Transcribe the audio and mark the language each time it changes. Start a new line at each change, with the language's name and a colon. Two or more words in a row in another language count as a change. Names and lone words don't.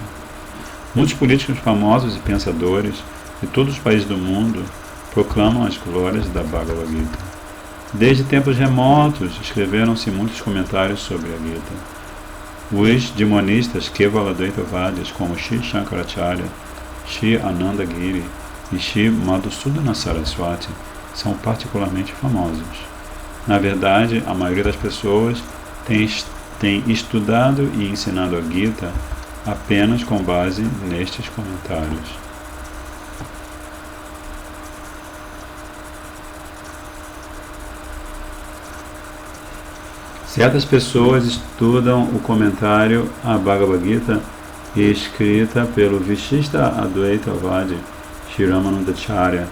Portuguese: Muitos políticos famosos e pensadores de todos os países do mundo proclamam as glórias da Bhagavad Gita. Desde tempos remotos, escreveram-se muitos comentários sobre a Gita. Os demonistas Kevaladvaitavadis, como Shri Shankaracharya, Shri Ananda Giri e Shri Madhusudana Saraswati, são particularmente famosos. Na verdade, a maioria das pessoas tem estudado e ensinado a Gita apenas com base nestes comentários. Certas pessoas estudam o comentário à Bhagavad Gita escrita pelo Vishishta Advaitavadi Shri Ramanujacharya.